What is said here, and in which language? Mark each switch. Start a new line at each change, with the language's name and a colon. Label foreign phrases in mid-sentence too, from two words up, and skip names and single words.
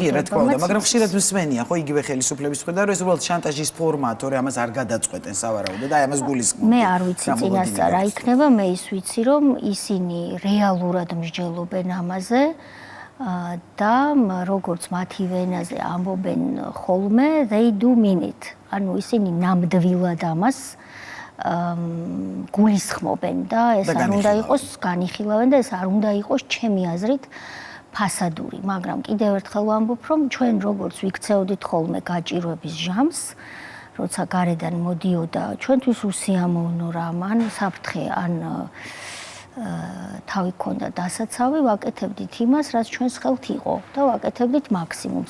Georgian: კი, რა თქმა უნდა, მაგრამ ხშირად მსმენია ხო იგივე ხელისუფლების მხრიდან რომ ეს უბრალოდ შანტაჟის ფორმაა, თორე ამას არ გადაწყვეტენ სავარაუდოდ და აი ამას გულისხმობ. მე არ ვიცი წინასწარ რა იქნება, მე ის ვიცი რომ ისინი რეალურად მსჯელობენ ამაზე. და როგორც მათი ვენაზე ამბობენ ხოლმე,
English: they do mean it.
Georgian: ანუ ისინი ნამდვილად ამას გულისხმობენ და ეს არ უნდა იყოს განიხილავენ და ეს არ უნდა იყოს ჩემი აზრით ფასადური, მაგრამ კიდევ ერთხელ ვამბობ, რომ ჩვენ როგორც ვიქცეოდით ხოლმე გაჭირვების ჟამს, როცა გარედან მოდიოდა ჩვენთვის უსიამოვნო რამ, ან საფრთხე, ან თავი ქონდა დასაცავი, ვაკეთებდით იმას, რაც ჩვენს ხელთ იყო და ვაკეთებდით მაქსიმუმს.